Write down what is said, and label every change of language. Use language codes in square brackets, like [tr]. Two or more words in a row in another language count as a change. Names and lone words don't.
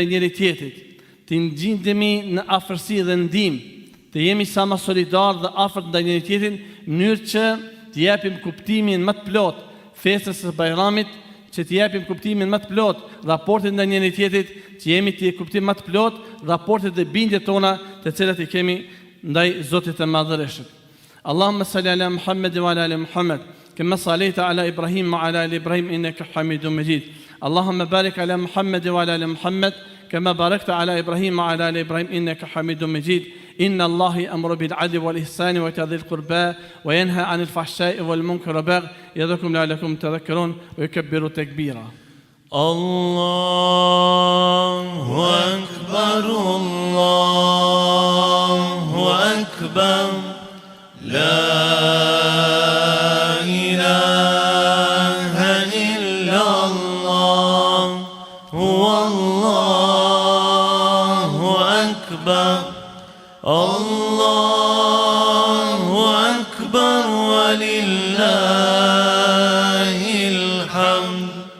[sq] njëri tjetrit, të ngjindemi në afërsi dhe ndihmë, të jemi sa më solidar dhe afërt ndaj njëri tjetrit, në mënyrë që të japim kuptimin më të plot festës së Bajramit, që të japim kuptimin më të plot raportit ndaj njëri tjetrit, që jemi të kuptim më të plot raportet dhe bindjet tona të cilat i kemi ndaj Zotit të Madhërisëm. [ar] اللهم صل على محمد وعلى آل محمد كما صليت على إبراهيم وعلى آل إبراهيم إنك حميد مجيد. اللهم بارك على محمد وعلى آل محمد, كما باركت على إبراهيم وعلى آل إبراهيم إنك حميد مجيد. إن الله يأمر بالعدل والإحسان وإيتاء ذي القربى وينهى عن الفحشاء والمنكر والبغي يعظكم لعلكم تذكرون ويكبر تكبيرا. الله أكبر، الله أكبر، لا إله إلا الله، هو الله أكبر، الله أكبر ولله الحمد.